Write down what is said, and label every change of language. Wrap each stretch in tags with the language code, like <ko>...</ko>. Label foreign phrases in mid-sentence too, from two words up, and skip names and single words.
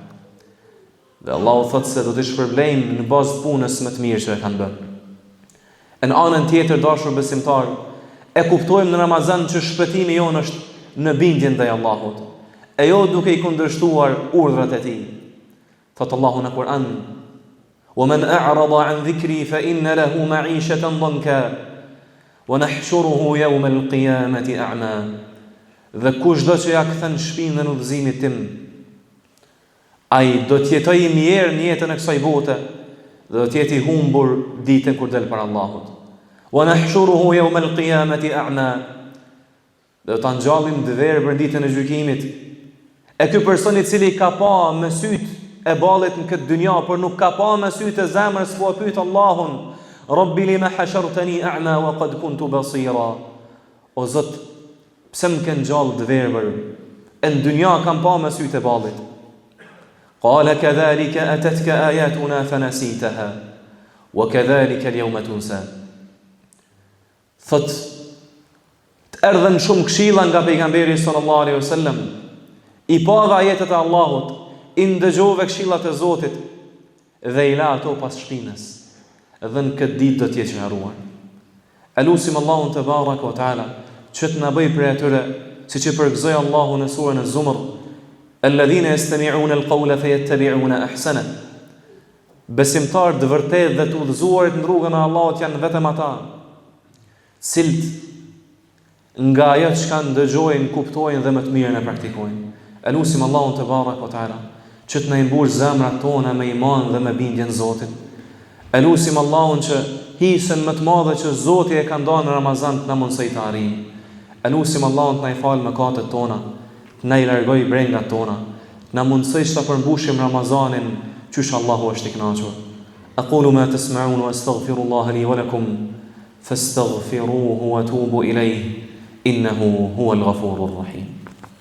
<sq>Dhe Allahu thotë se do të shpërblejmë në bazë punës më të mirë që e kanë bërë. Në anën tjetër, dashur besimtar, e kuptojmë në Ramazan që shpëtimi jonë është në bindjen ndaj Allahut, e jo duke i kundërshtuar urdhrat e tij. Thotë Allahu në Kur'an:</sq> <ar>"ومن أعرض عن ذكري فإن له معيشة ضنكا ونحشره يوم القيامة أعمى."</ar> <sq>Dhe kushdo që ja kthen shpinën në udhëzimin tim, ai do të jetojë mirë në jetën e kësaj bote dhe do të jetë i humbur ditën kur del para Allahut.</sq> <ar>ونحشره يوم القيامة أعمى.</ar> <sq>Do ta ngjallim dëverbër ditën e gjykimit. E ky person i cili ka pa me syt e ballit në këtë dynja, por nuk ka pa me syt e zemrës, po pyet Allahun:</sq> <ar>"رب لم حشرتني أعمى وقد كنت بصيرا."</ar> <sq>O Zot, pse më ke ngjall dëverbër? Në dynja kam pa me syt e ballit.</sq> <ar>قال كذلك أتتك آياتنا فنسيتها وكذلك اليوم تنسى.</ar> <sq>Thot, të erdhen shumë këshilla nga pejgamberi</sq> <ar>صلى الله عليه وسلم,</ar> <sq>i pa dhe ajetet e Allahut, i ndëgjove këshillat e Zotit dhe i la ato pas shpinës, dhe në këtë ditë do të jetë harruar. Elusim Allahun</sq> <ar>تبارك وتعالى</ar> <sq>që të na bëj prej atyre siç e përgëzoi Allahu në surën Az-Zumar:</sq> <ar>"الذين يستمعون القول فيتبعون أحسن."</ar> <sq>Besimtar të vërtetë dhe të udhëzuarit në rrugën e Allahut janë vetëm ata cilët nga ajo që ndëgjojnë, kuptojnë dhe më të mirën e praktikojnë. Elusim Allahun</sq> <ar>تبارك وتعالى</ar> <sq>që të na mbush zemrat tona me iman dhe me bindje në Zotin. Elusim Allahun që hisën më të madhe që Zoti e ka dhënë në Ramazan të na mundsoj të arrijmë. Elusim Allahun të na i falë mëkatet tona, të na i largoj brengat tona, të na mundsoj të përmbushim Ramazanin qysh Allahu është i kënaqur.</sq> <ar>أقول ما تسمعون وأستغفر الله لي ولكم فاستغفروه وتوبوا إليه إنه هو الغفور الرحيم.</ar>